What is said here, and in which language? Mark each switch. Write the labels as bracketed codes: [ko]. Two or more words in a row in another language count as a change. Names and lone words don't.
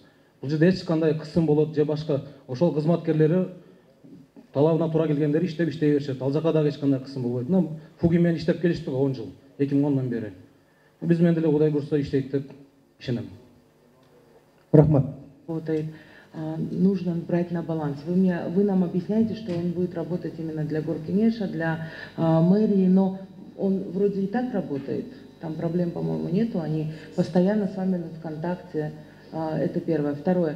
[ky] Бул жерде эч кандай кысым болот же башка ошол кызматкерлери талабына туура келгендери иштей беришет. Ал жака дагы эч кандай кысым болбойт. Мына Фуги менен иштеп келиштик 10 жыл, 2010 бери. Биз менен деле Кудай буйрса иштейт деп ишенем. Рахмат. [ru] Нужно брать на баланс. Вы нам объясняете, что он будет работать именно для Горкинеша, для мэрии, но он вроде и так работает. Там проблем, по-моему, нету. Они постоянно с вами в контакте. Это первое. Второе.